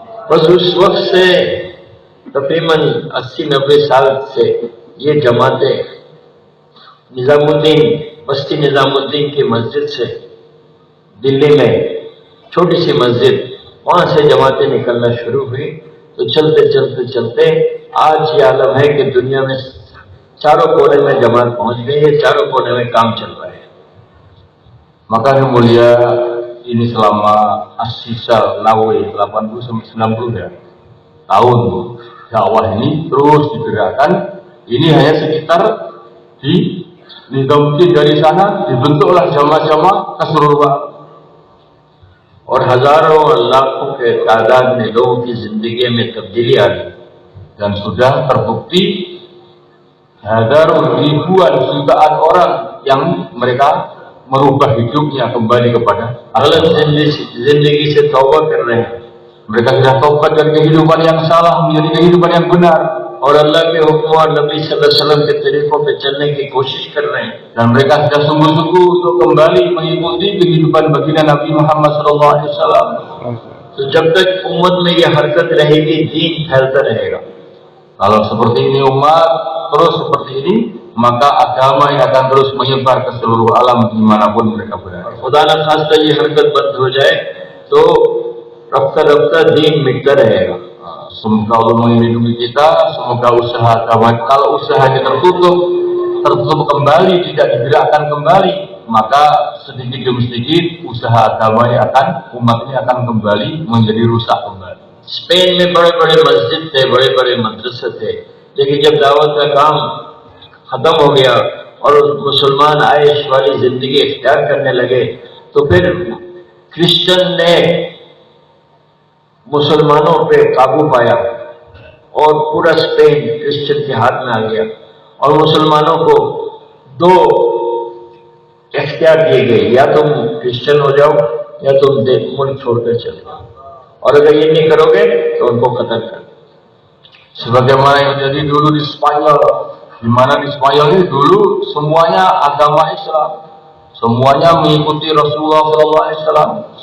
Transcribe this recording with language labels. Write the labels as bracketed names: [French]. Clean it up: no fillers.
[Hindi] बस उस वक्त से तकरीबन 80-90 साल से ये जमातें निजामुद्दीन, बस्ती निजामुद्दीन की मस्जिद से दिल्ली में छोटी सी मस्जिद, वहां से जमातें निकलना शुरू हुई। तो चलते चलते चलते आज ये आलम है कि दुनिया में चारों कोने में जमात पहुंच गई है, चारों कोने में काम चल रहा है। [Indonesian] Maka yang mulia ini selama As-Sisa Nawawi 80-90 ya tahun dakwah ini terus digerakkan. Ini hanya sekitar di Nizamuddin dari sana dibentuklah jamaah-jamaah keseluruhan. [Hindi] और हजारों और लाखों के तादाद में लोगों की जिंदगी में तब्दीली आ गई [Indonesian] dan sudah terbukti hadaroh ribuan jutaan orang yang mereka merubah hidupnya kembali kepada [Hindi] गलत जिंदगी से तौबा कर रहे हैं। [Indonesian] mereka sudah taubat dari kehidupan yang salah menjadi kehidupan yang benar [Hindi] और अल्लाह के हुक्म और नबी सल्लल्लाहु अलैहि वसल्लम के तरीकों पे चलने की कोशिश कर रहे हैं। [Indonesian] dan mereka sudah sungguh-sungguh untuk kembali mengikuti kehidupan baginda Nabi Muhammad sallallahu alaihi wasallam. [Hindi] तो जब तक उम्मत में ये हरकत रहेगी, दीन फैलता रहेगा। [Indonesian] Kalau seperti ini umat terus seperti ini, maka agama ini akan terus menyebar ke seluruh alam dimanapun mereka berada. [Hindi] खुदा न खास्ता ये हरकत बंद हो जाए तो रफ्ता रफ्ता दीन मिटता रहेगा। [Indonesian] Semoga Allah melindungi kita, semoga usaha agama, kalau usahanya tertutup kembali, tidak digerakkan kembali, maka sedikit demi sedikit usaha agama ini umat ini akan kembali menjadi rusak kembali. [Hindi] Spain में बड़े बड़े मस्जिद थे, बड़े बड़े मदरसे थे, लेकिन जब दावत का काम खत्म हो गया और मुसलमान आयश वाली जिंदगी इख्तियार करने लगे, तो फिर क्रिश्चियन ने मुसलमानों पे काबू पाया और पूरा स्पेन क्रिश्चियन के हाथ में आ गया और मुसलमानों को दो इख्तियार दिए गए, या तुम क्रिश्चियन हो जाओ या तुम मुल्क छोड़कर चले जाओ, और अगर ये नहीं करोगे तो उनको कत्ल कर दो। [Indonesian] Sebagaimana yang terjadi dulu di Spanyol, di mana di Spanyol ini dulu semuanya agama Islam, semuanya mengikuti Rasulullah SAW.